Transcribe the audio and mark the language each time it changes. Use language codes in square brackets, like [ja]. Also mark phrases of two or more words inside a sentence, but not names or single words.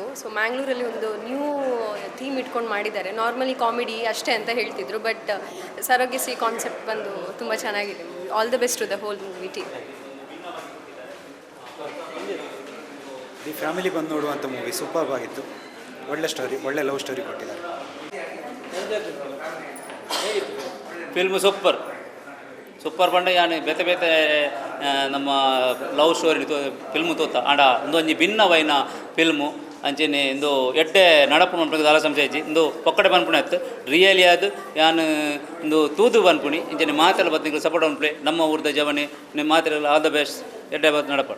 [kn] ಸೊ ಮ್ಯಾಂಗ್ಳೂರಲ್ಲಿ ಒಂದು [en] new theme [kn] ಇಟ್ಕೊಂಡು ಮಾಡಿದ್ದಾರೆ. [en] normally comedy [kn] ಅಷ್ಟೇ ಅಂತ ಹೇಳ್ತಿದ್ರು, ಬಟ್ [en] surrogacy concept [kn] ಬಂದು ತುಂಬ ಚೆನ್ನಾಗಿದೆ. [en] all the best to the whole movie team. the family [kn] ಬಂದು ನೋಡುವಂಥ [en] movie super [kn] ಆಗಿತ್ತು. ಒಳ್ಳೆ ಸ್ಟೋರಿ, ಒಳ್ಳೆ [en] love story [kn] ಕೊಟ್ಟಿದ್ದಾರೆ. [en] film super super [tcy] ಪಂಡ ಯಾನು ಬೇತೆ ಬೇತೆ ನಮ್ಮ [en] love story film [tcy] ತೋತ ಆಂಡ ಒಂದೊಂಜಿ ಭಿನ್ನವೈನ ಫಿಲ್ಮು ಅಂಚೆನೆ ಇಂದು ಎಡ್ಡೆ ನಡಪು ಪನ್ಪುಣಿ ದಾಲ ಸಂಶಯಿಸಿ ಇಂದು ಪೊಕ್ಕಡೆ ಪನ್ಪುಣಿ ಅತ್ತು ರಿಯಲಿ ಅದು ಯಾನು ಇಂದು ತೂದು ಪನ್ಪುಣಿ ಇಂಚನೆ ಮಾತೆಲ್ಲ ಬತ್ತಿಗಳು ಸಪೋರ್ಟ್ ಪನ್ಪುಳೆ ನಮ್ಮ ಊರ್ದ ಜವನಿ ನಿಮ್ಮ ಮಾತೆಲ್ಲ [en] all the best [tcy] ಎಡ್ಡೆ ಬತ್ತು ನಡಪಡು.